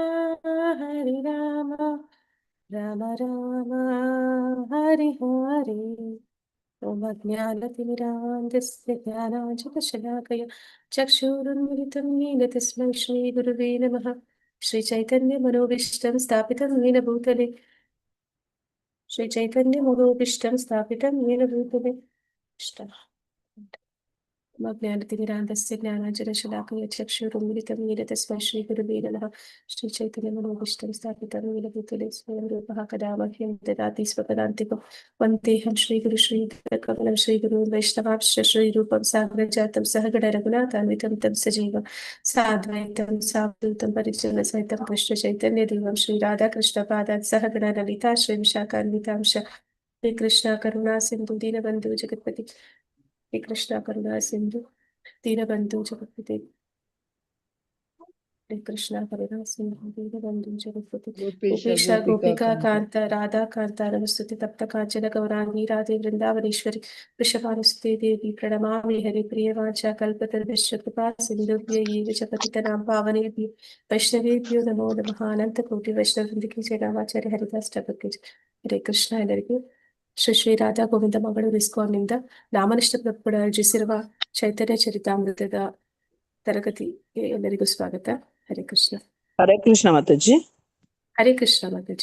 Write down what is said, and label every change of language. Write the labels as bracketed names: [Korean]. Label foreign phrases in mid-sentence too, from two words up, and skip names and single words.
[Sanskrit] ರಾಮ ರಾಮ ಹರಿ ಹರಿ ಓಂ ಅಜ್ಞಾನತಿಮಿರಾಂಧಸ್ಯ ಜ್ಞಾನಾಂಜನಶಲಾಕಯ ಚಕ್ಷುರುನ್ಮಿಲಿತಂ ಯೇನ ತಸ್ಮೈ ಶ್ರೀ ಗುರುವೇ ನಮಃ ಶ್ರೀ ಚೈತನ್ಯ ಮನೋಭೀಷ್ಟಂ ಸ್ಥಾಪಿತಂ ಯೇನ ಭೂತಲೆ ಶ್ರೀ ಚೈತನ್ಯ ಮನೋಭೀಷ್ಟಂ ಸ್ಥಾಪಿತಂ ಯೇನ ಭೂತಲೆ ಜ್ಞಾನತಿಮಿರಾಂಧಸ್ಯ ಜ್ಞಾನಾಂಜನಶಲಾಕಯ ಚಕ್ಷುರುನ್ಮಿಲಿತಂ ಯೇನ ತಸ್ಮೈ ಶ್ರೀ ಗುರುವೇ ನಮಃ ಶ್ರೀ ಚೈತನ್ಯ ಮನೋಭೀಷ್ಟಂ ಸ್ಥಾಪಿತಂ ಯೇನ ಭೂತಲೆ ಸ್ವಯಂ ರೂಪಃ ಕದಾ ಮಹ್ಯಂ ದದಾತಿ ಸ್ವಪದಾಂತಿಕಂ ವಂದೇಹಂ ಶ್ರೀಗುರು ಶ್ರೀಧರಕಮಲಂ ಶ್ರೀಗುರು ವೈಷ್ಣವಾಂಶ ಶ್ರೀರೂಪಂ ಸಾಗ್ರಜಾತಂ ಸಹಗಣ ರಘುನಾಥಾನ್ವಿತಂ ತಂ ಸಜೀವಂ ಸಾದ್ವೈತಂ ಸಾವಧೂತಂ ಪರಿಜನ ಸಹಿತಂ ಕೃಷ್ಣ ಚೈತನ್ಯ ದೇವಂ ಶ್ರೀ ರಾಧಾಕೃಷ್ಣ ಪಾದಾತ್ ಸಹಗಣ ಲಲಿತಾ ಶ್ರೀ ವಿಶಾಖಾನ್ವಿತಾಂಶ ಶ್ರೀ ಕೃಷ್ಣ ಕರುಣಾ ಸಿಂಧು ದೀನಬಂಧು ಜಗತ್ಪತಿ ಶ್ರೀ ಕೃಷ್ಣ ಕರುಣಾ ಸಿಂಧು ದೀನಬಂಧು ಜಗತ್ಪತಿ ಕೃಷ್ಣ ಕರುಣಾ ಸಿಂಧು ದೀನಬಂಧು ಜಗತ್ಪತಿ ಉಪೇಶ ಗೋಪಿಕಾ ಕಾಂತ ರಾಧಾ ಕಾಂತ ನಮಸ್ತುತಿ ತಪ್ತ ಕಾಂಚನ ಗೌರಾಂಗಿ ರಾಧೆ ವೃಂದಾವನೇಶ್ವರಿ ವೃಷಭಾನುಸುತೆ ದೇವಿ ಪ್ರಣಮಾಮಿ ಹರಿ ಪ್ರಿಯವಾಚ ಕಲ್ಪತರುಶ್ಚ ಕೃಪಾ ಸಿಂಧುಭ್ಯ ಏವ ಚ ಪತಿತನಾಂ ಪಾವನೇಭ್ಯೋ ವೈಷ್ಣವೇಭ್ಯೋ ನಮೋ ನಮಃ [Kannada] ಅನಂತ ಕೋಟಿ ವೈಷ್ಣವೃಂದಕ್ಕೆ ಜಯ ರಾಮಾಚಾರ್ಯ ಹರಿದಾಸ್ ಠಾಕೂರ್ಗೆ ಜಯ. [Sanskrit] ಹರೇ ಕೃಷ್ಣ. [Kannada] ಎಲ್ಲರಿಗೂ ಶ್ರೀ ಶ್ರೀ ರಾಧಾ ಗೋವಿಂದ ಮಂಗಳೂರು ಇಸ್ಕಾನ್ನಿಂದ ನಾಮನಿಷ್ಠ ಪ್ರಭುಗಳು ಆಯೋಜಿಸಿರುವ ಚೈತನ್ಯ ಚರಿತಾಮೃತದ ತರಗತಿಗೆ ಎಲ್ಲರಿಗೂ ಸ್ವಾಗತ. [Sanskrit] ಹರೇ ಕೃಷ್ಣ. ಹರೇ ಕೃಷ್ಣ ಮಾತಾಜಿ. ಹರೇ ಕೃಷ್ಣ ಮಾತಾಜಿ.